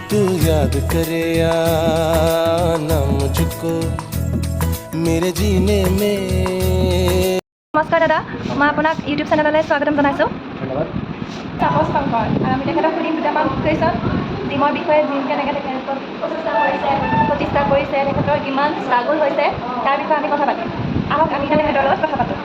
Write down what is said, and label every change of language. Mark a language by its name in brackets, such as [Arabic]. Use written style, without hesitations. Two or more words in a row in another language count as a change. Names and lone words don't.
[Hindi] तू याद करे या ना मुझको मेरे जीने में। [Assamese] নমস্কাৰ দাদা, মই আপোনাক ইউটিউব চেনেললৈ স্বাগতম জনাইছোঁ। ধন্যবাদ। তাপস শংকৰ, আমি তেখেতক সুধিম দুটামান কুৱেশ্যন জিমৰ বিষয়ে। জিম কেনেকৈ তেখেতক প্ৰতিষ্ঠা কৰিছে, তেখেতৰ কিমান ষ্ট্ৰাগল হৈছে তাৰ বিষয়ে আমি কথা পাতিম। আহক আমি তেখেতৰ লগত কথা পাতোঁ।